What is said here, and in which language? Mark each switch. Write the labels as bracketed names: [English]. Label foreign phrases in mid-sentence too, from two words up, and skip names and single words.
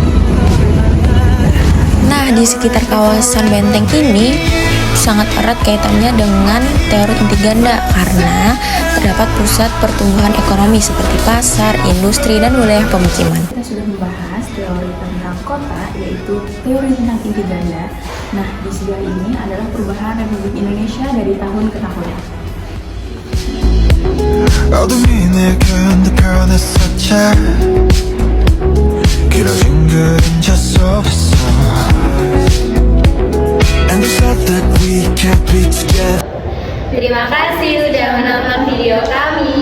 [Indonesian] Nah, di sekitar kawasan benteng ini sangat erat kaitannya dengan teori inti ganda karena terdapat pusat pertumbuhan ekonomi seperti pasar, industri, dan wilayah pemukiman. Kita sudah membahas teori tentang kota, yaitu teori tentang inti ganda. Nah, di sebelah ini adalah perubahan Republik Indonesia dari tahun ke tahun. [Korean] 어둠이 내겐 변했었지 길어진 그림자 속에서 [English] And they said that we can't be together. [Indonesian] Terima kasih udah menonton video kami.